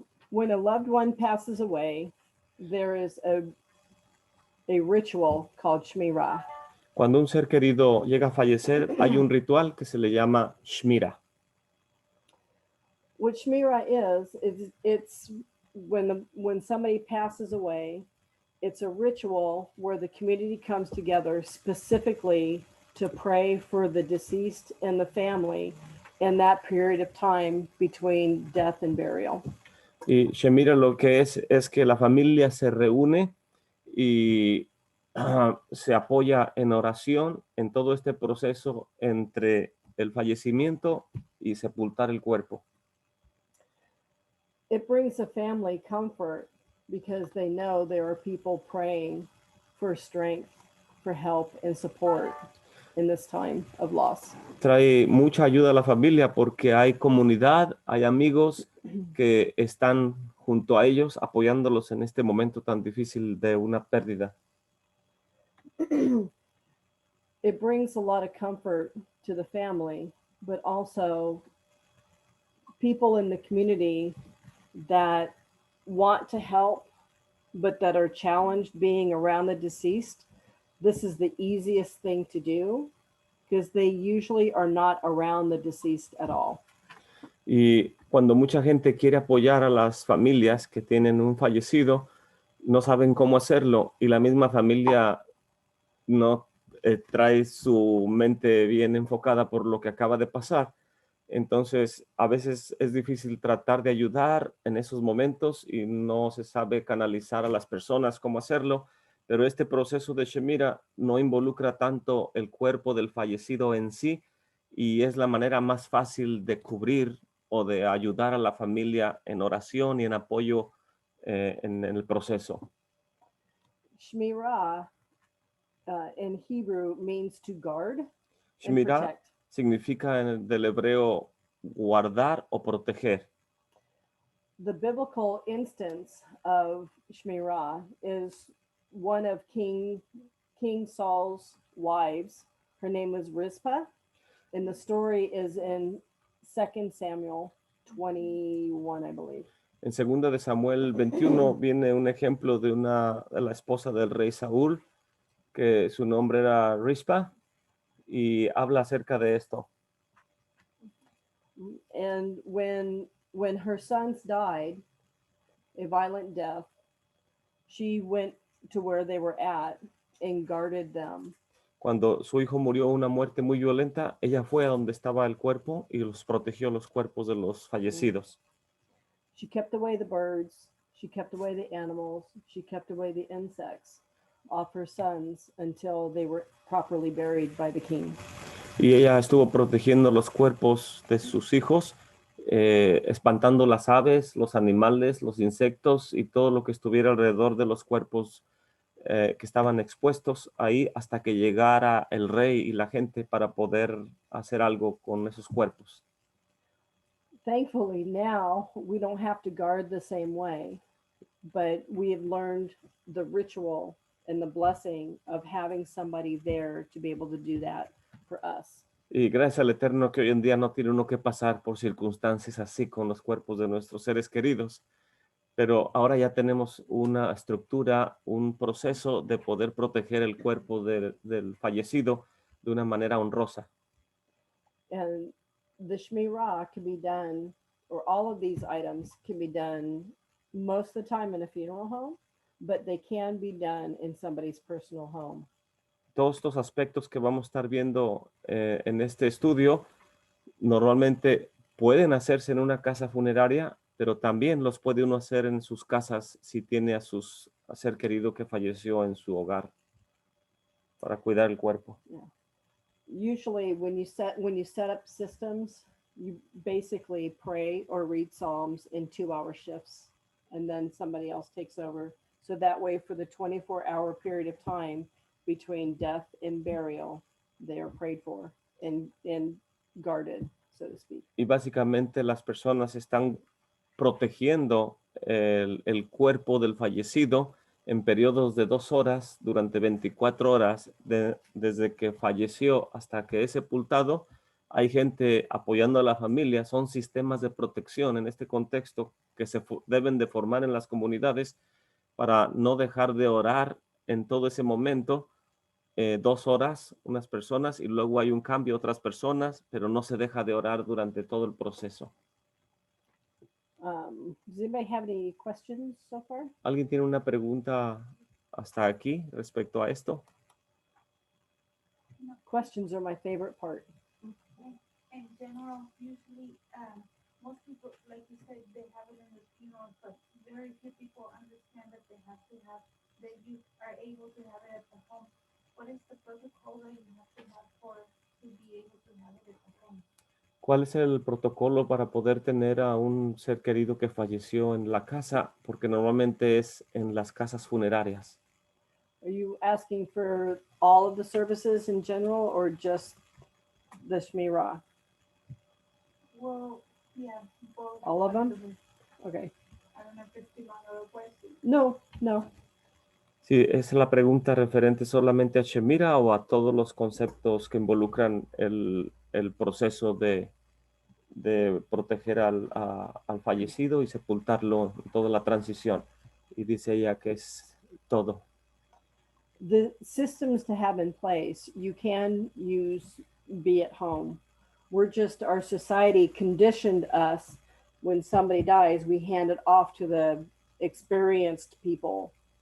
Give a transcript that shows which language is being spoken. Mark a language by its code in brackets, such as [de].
[en] When a loved one passes away, there is a ritual called Shmira. [es] Cuando un ser querido llega a fallecer, hay un ritual que se le llama Shmira. [en] What Shmira is it's when somebody passes away, it's a ritual where the community comes together specifically to pray for the deceased and the family in that period of time between death and burial. [es] Y Shemira lo que es que la familia se reúne y se apoya en oración en todo este proceso entre el fallecimiento y sepultar el cuerpo. [en] It brings a family comfort because they know there are people praying for strength, for help and support in this time of loss. [es] Trae mucha ayuda a la familia porque hay comunidad, hay amigos que están junto a ellos apoyándolos en este momento tan difícil de una pérdida. [en] It brings a lot of comfort to the family, but also people in the community that want to help, but that are challenged being around the deceased. This is the easiest thing to do because they usually are not around the deceased at all. [es] Y cuando mucha gente quiere apoyar a las familias que tienen un fallecido, no saben cómo hacerlo y la misma familia no trae su mente bien enfocada por lo que acaba de pasar. Entonces, a veces es difícil tratar de ayudar en esos momentos y no se sabe canalizar a las personas cómo hacerlo, pero este proceso de Shemira no involucra tanto el cuerpo del fallecido en sí y es la manera más fácil de cubrir o de ayudar a la familia en oración y en apoyo en el proceso. [en] Shmira in Hebrew means to guard and [es] Shmira [en] protect. [es] significa del hebreo guardar o proteger. [en] The biblical instance of Shmira is one of King Saul's wives. Her name was Rizpah, and the story is in 2 Samuel 21, I believe. [es] En 2 de Samuel 21 viene un ejemplo de la esposa del rey Saúl, que su nombre era Rispa, y habla acerca de esto. [en] And when her sons died a violent death, she went to where they were at and guarded them. [es] Cuando su hijo murió una muerte muy violenta, ella fue a donde estaba el cuerpo y los protegió los cuerpos de los fallecidos. [en] She kept away the birds, she kept away the animals, she kept away the insects off her sons until they were properly buried by the king. [es] Y ella estuvo protegiendo los cuerpos de sus hijos, espantando las aves, los animales, los insectos y todo lo que estuviera alrededor de los cuerpos que estaban expuestos ahí hasta que llegara el rey y la gente para poder hacer algo con esos cuerpos. [en] Thankfully, now we don't have to guard the same way, but we have learned the ritual and the blessing of having somebody there to be able to do that for us. [es] Y gracias al Eterno que hoy en día no tiene uno que pasar por circunstancias así con los cuerpos de nuestros seres queridos, pero ahora ya tenemos una estructura, un proceso de poder proteger el cuerpo del fallecido de una manera honrosa. [en] And the Shmirah can be done, or all of these items can be done most of the time in a funeral home, but they can be done in somebody's personal home. [es] Todos estos aspectos que vamos a estar viendo en este estudio normalmente pueden hacerse en una casa funeraria, pero también los puede uno hacer en sus casas si tiene a ser querido que falleció en su hogar para cuidar el cuerpo. [en] Yeah. Usually when you set up systems, you basically pray or read Psalms in 2-hour shifts, and then somebody else takes over. So that way for the 24-hour period of time between death and burial, they are prayed for and guarded, so to speak. [es] Y básicamente las personas están protegiendo el cuerpo del fallecido en periodos de 2 horas durante 24 horas desde que falleció hasta que es sepultado. Hay gente apoyando a la familia, son sistemas de protección en este contexto que se deben de formar en las comunidades para no dejar de orar en todo ese momento. 2 horas unas personas y luego hay un cambio otras personas, pero no se deja de orar durante todo el proceso. [en] Does anybody have any questions so far? [es] ¿Alguien tiene una pregunta hasta aquí respecto a esto? [en] Questions are my favorite part. In general, usually most people, like you said, they have it in the funeral, but very few people understand that they have to have, that you are able to have it at the home. What is the protocol that you have to have to be able to have it at the home? [es] ¿Cuál es el protocolo para poder tener a un ser querido que falleció en la casa? Porque normalmente es en las casas funerarias. [en] Are you asking for all of the services in general or just the Shmirah? Well, yeah, both. All of them? Okay. I don't know if it's too long of a question. No. [es] Sí, es la pregunta referente solamente a Shemira o a todos los conceptos que involucran el proceso de proteger al fallecido y sepultarlo en toda la transición. Y dice ella que es todo. [en] The systems to have in place, you can be at home. Our society conditioned us when somebody dies, we hand it off to the experienced people.